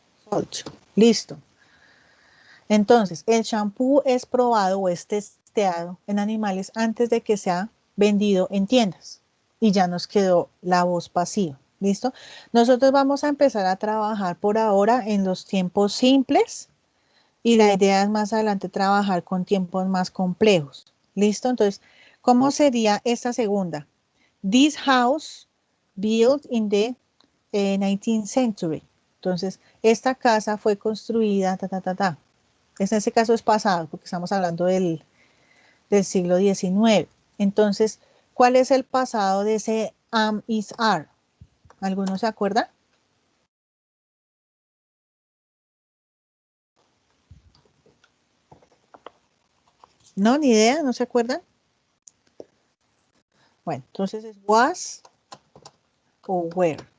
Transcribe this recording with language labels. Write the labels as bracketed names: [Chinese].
[Spanish] 8. Listo. Entonces, el shampoo es probado o es testeado en animales antes de que sea vendido en tiendas. Y ya nos quedó la voz pasiva. ¿Listo? Nosotros vamos a empezar a trabajar por ahora en los tiempos simples y la idea es más adelante trabajar con tiempos más complejos. ¿Listo? Entonces, ¿cómo sería esta segunda? [English] This house built in the 19th century. [Spanish] Entonces, esta casa fue construida, En ese caso es pasado, porque estamos hablando del siglo XIX. Entonces, ¿cuál es el pasado de ese am, is, are? ¿Alguno se acuerda? No, ni idea, ¿no se acuerdan? Bueno, entonces es was o were.